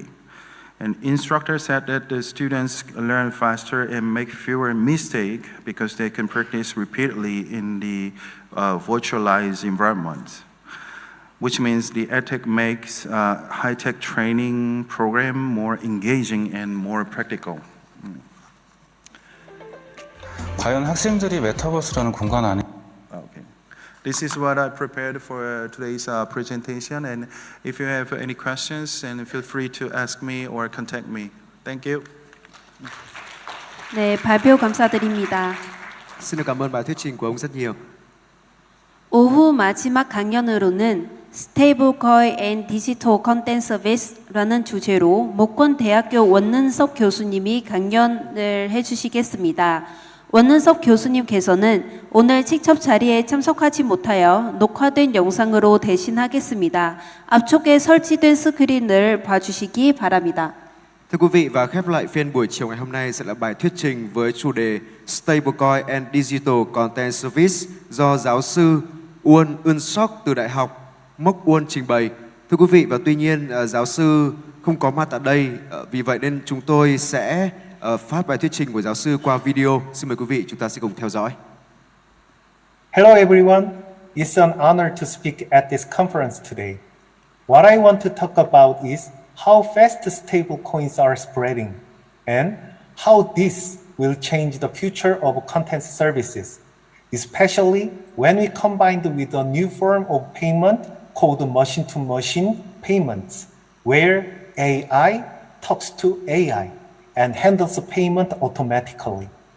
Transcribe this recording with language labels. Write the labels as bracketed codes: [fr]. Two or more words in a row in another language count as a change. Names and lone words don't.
[en] And instructors said that the students learn faster and make fewer mistakes because they can practice repeatedly in the virtualized environment, which means the EdTech makes high-tech training program more engaging and more practical. [ko] 과연 학생들이 메타버스라는 공간 안에 [en] Okay. This is what I prepared for today's presentation, and if you have any questions, then feel free to ask me or contact me. Thank you. [ko] 네, 발표 감사드립니다. [vi] Xin được cảm ơn bài thuyết trình của ông rất nhiều. [ko] 오후 마지막 강연으로는 Stablecoin and Digital Content Service라는 주제로 목권대학교 원능섭 교수님이 강연을 해주시겠습니다. 원능섭 교수님께서는 오늘 직접 자리에 참석하지 못하여 녹화된 영상으로 대신하겠습니다. 앞쪽에 설치된 스크린을 봐주시기 바랍니다. [vi] Thưa quý vị, và khép lại phiên buổi chiều ngày hôm nay sẽ là bài thuyết trình với chủ đề Stablecoin and Digital Content Service do giáo sư Uon Eun-sok từ Đại học Mok Uon trình bày. Thưa quý vị, và tuy nhiên giáo sư không có mặt tại đây, vì vậy nên chúng tôi sẽ phát bài thuyết trình của giáo sư qua video. Xin mời quý vị, chúng ta sẽ cùng theo dõi. [en] Hello everyone, it's an honor to speak at this conference today. What I want to talk about is how fast stablecoins are spreading and how this will change the future of content services, especially when we combined with a new form of payment called machine-to-machine payments, where AI talks to AI and handles the payment automatically.